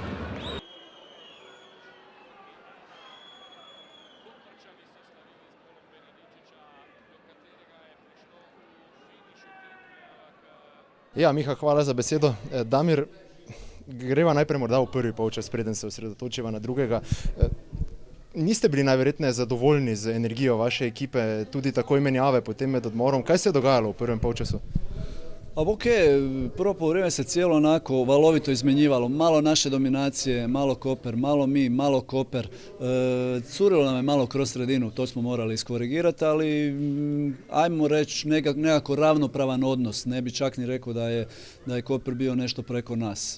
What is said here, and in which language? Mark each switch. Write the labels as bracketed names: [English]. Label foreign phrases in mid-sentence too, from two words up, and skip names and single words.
[Slovenian] Ja, Miha, hvala za besedo. Damir, greva najprej morda v prvi polčas, preden se osredotočiva na drugega. Niste bili najverjetneje zadovoljni z energijo vaše ekipe, tudi takoj menjave potem med odmorom. Kaj se je dogajalo v prvem polčasu? [Croatian] Ok, prvo poluvreme se cijelo onako valovito izmenjivalo, malo naše dominacije, malo Koper, malo mi, malo Koper, curilo nam je malo kroz sredinu, to smo morali iskorigirati, ali ajmo reći nekako ravnopravan odnos, ne bi čak ni rekao da je Koper bio nešto preko nas.